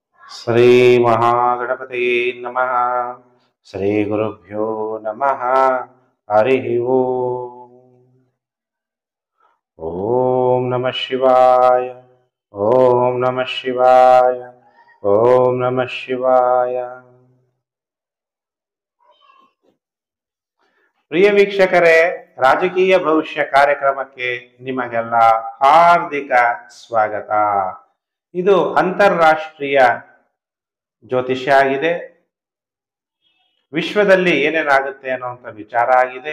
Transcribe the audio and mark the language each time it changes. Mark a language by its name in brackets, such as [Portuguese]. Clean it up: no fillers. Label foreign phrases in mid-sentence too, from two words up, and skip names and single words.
[Sanskrit] ಶ್ರೀ ಮಹಾಗಣಪತಯೇ ನಮಃ. ಶ್ರೀ ಗುರುಭ್ಯೋ ನಮಃ. ಹರಿ ಓಂ. ಓಂ ನಮಃ ಶಿವಾಯ. ಓಂ ನಮಃ ಶಿವಾಯ. ಓಂ ನಮಃ ಶಿವಾಯ. [Kannada] ಪ್ರಿಯ ವೀಕ್ಷಕರೇ, ರಾಜಕೀಯ ಭವಿಷ್ಯ ಕಾರ್ಯಕ್ರಮಕ್ಕೆ ನಿಮಗೆಲ್ಲ ಹಾರ್ದಿಕ ಸ್ವಾಗತ. ಇದು ಅಂತಾರಾಷ್ಟ್ರೀಯ ಜ್ಯೋತಿಷ್ಯ ಆಗಿದೆ. ವಿಶ್ವದಲ್ಲಿ ಏನೇನಾಗುತ್ತೆ ಅನ್ನುವಂಥ ವಿಚಾರ ಆಗಿದೆ.